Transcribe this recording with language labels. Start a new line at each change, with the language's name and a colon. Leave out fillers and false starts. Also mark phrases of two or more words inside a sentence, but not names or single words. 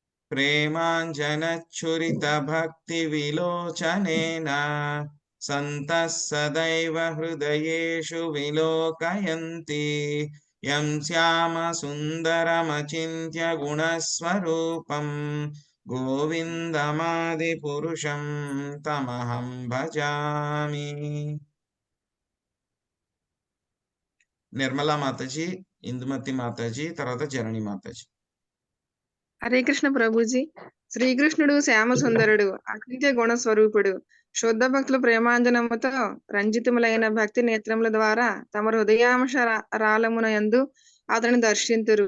Sanskrit: प्रेमाञ्जनच्छुरितभक्तिविलोचनेन सन्तः सदैव हृदयेषु विलोकयन्ति यं श्यामसुन्दरमचिन्त्य गुणस्वरूपं गोविन्दमादिपुरुषं तमहं भजामि.
Telugu: నిర్మలా మాతాజీ, ఇందుమతి మాతాజీ, తర్వాత జనని మాతాజీ. హరే కృష్ణ ప్రభుజీ. శ్రీకృష్ణుడు శ్యామ సుందరుడు, అచింత్య గుణ స్వరూపుడు, శుద్ధ భక్తులు ప్రేమాంజనముతో రంజితములైన భక్తి నేత్రముల ద్వారా తమ హృదయాంశ రాలమున యందు అతని దర్శింతురు.